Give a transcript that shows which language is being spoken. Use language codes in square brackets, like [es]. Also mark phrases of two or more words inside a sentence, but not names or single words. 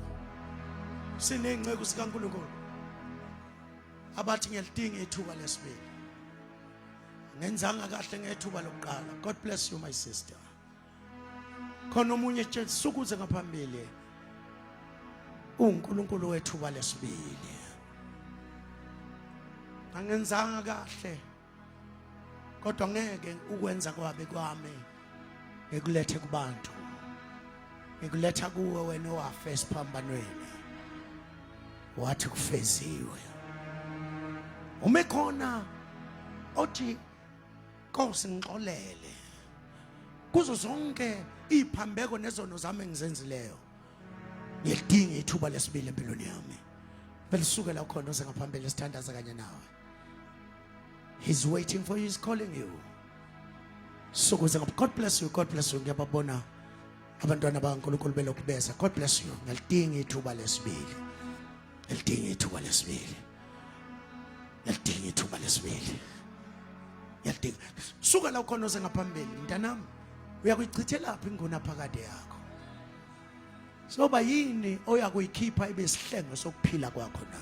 [zu] Sinengcebo sikaNkulunkulu abathi ngiyalidinga ithuba lesibili, ngenzanga kahle ngethuba lokuqala. [en] God bless you my sister. [zu] Khona omunye nje sukuze ngaphambili uNkulunkulu wethuba lesibili. Angenzanga kahle, kodwa ngeke ukwenza kwabe kwami ngikulethe kubantu, ngikuletha kuwe wena owafa esiphambanweni. Wathi kufeziwe. Ume khona othi Nkosi ngixolele kuzo zonke iphambeko nezono zami engizenzileyo. Ngiyadinga ithuba lesibili empilweni yami. Belisukela khona osengaphambili esithandaza kanye nawe. [en] He's waiting for you, he's calling you. Sukuze God bless you, God bless you. [zu] Ngiyababona abantwana bakaNkulunkulu belokubeza. [en] God bless you. [zu] Ngiyadinga ithuba lesibili. Ngiyadinga ithuba lesibili. Ngiyadinga ithuba lesibili. Ngiyadinga. Suka la khona osengaphambili mntanami. Uyakuyichithela laphi ingona phakade yakho? Soba yini oyakuyikhipha ibe isihlengo sokuphila kwakho na?